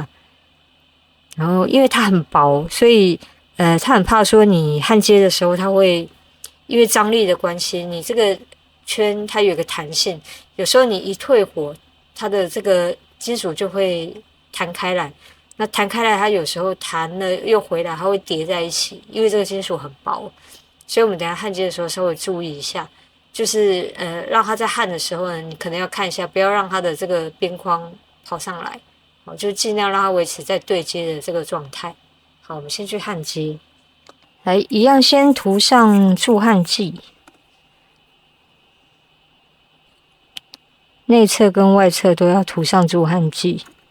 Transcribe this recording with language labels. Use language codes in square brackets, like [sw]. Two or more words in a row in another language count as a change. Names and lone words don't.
[zh] 然後因為它很薄，所以他很怕說你焊接的時候，它会因為張力的關係，你這個圈它有一個彈性，有時候你一退火，它的這個金屬就會彈開來。那彈開來，它有時候彈了又回來，它會疊在一起，因為這個金屬很薄，所以我們等一下焊接的時候稍微注意一下，就是讓它在焊的時候呢，你可能要看一下，不要讓它的這個邊框跑上來，好，就盡量讓它維持在對接的這個狀態。好，我們先去焊接，來一樣先塗上助焊劑，內側跟外側都要塗上助焊劑。